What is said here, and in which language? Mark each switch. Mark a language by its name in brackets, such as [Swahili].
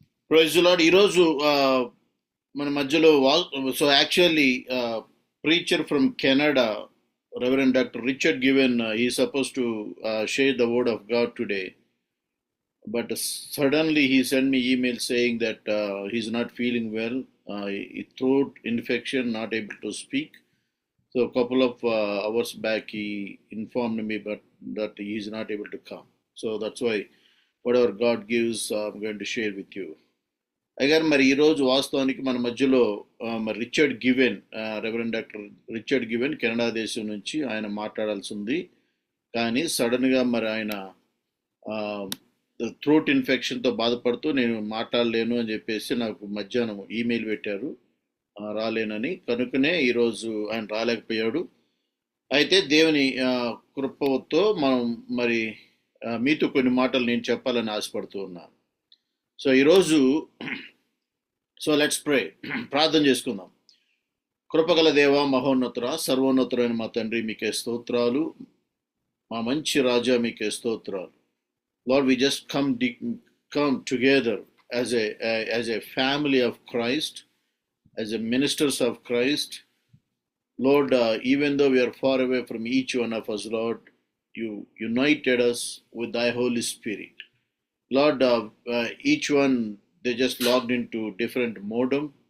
[English] Praise the Lord. [Telugu] ఈరోజు మన మధ్యలో [English] So actually preacher from Canada, Reverend Dr. Richard Given, he's supposed to share the word of God today. But suddenly he sent me email saying that he's not feeling well, throat infection, not able to speak. So a couple of hours back he informed me that he is not able to come. So that's why whatever God gives, I'm going to share with you. [Telugu] అయ్యారు మరి ఈరోజు వాస్తవానికి మన మధ్యలో మరి Richard given, reverend doctor Richard given Canada దేశం నుంచి ఆయన మాట్లాడాల్సి ఉంది. కానీ సడన్గా మరి ఆయన థ్రోట్ ఇన్ఫెక్షన్తో బాధపడుతూ నేను మాట్లాడలేను అని చెప్పేసి నాకు మధ్యాహ్నం ఈమెయిల్ పెట్టారు, రాలేనని. కనుకనే ఈరోజు ఆయన రాలేకపోయాడు. అయితే దేవుని కృపతో మనం మరి మీతో కొన్ని మాటలు నేను చెప్పాలని ఆశపడుతూ ఉన్నాను. సో ఈరోజు [English] let's pray, [Telugu] ప్రార్థన చేసుకుందాం. కృపగల దేవ, మహోన్నతుర, సర్వోన్నతురైన మా తండ్రి, మీకే స్తోత్రాలు. మా మంచి రాజా, మీకే స్తోత్రాలు. [English] Lord, we just come together as a family of Christ, as a ministers of Christ. Lord, even though we are far away from each one of us, Lord, you united us with thy Holy Spirit. Lord, each one, they just logged into different modem,